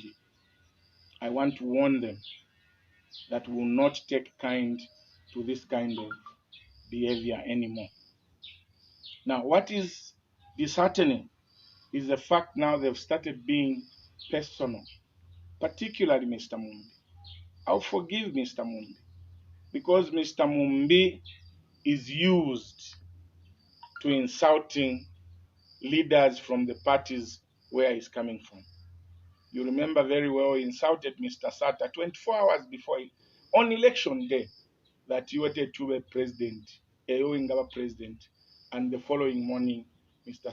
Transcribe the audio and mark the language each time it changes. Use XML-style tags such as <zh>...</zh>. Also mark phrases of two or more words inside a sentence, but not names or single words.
<en>I want to warn them that we will not take kind to this kind of behavior anymore. Now, what is disheartening is the fact now they've started being personal, particularly Mr. Mumbi. I'll forgive Mr. Mumbi because Mr. Mumbi is used to insulting leaders from the parties where he's coming from. You remember very well he insulted Mr. Sata 24 hours before on election day that he wanted to be president, Ingaba president, and the following morning Mr.</en>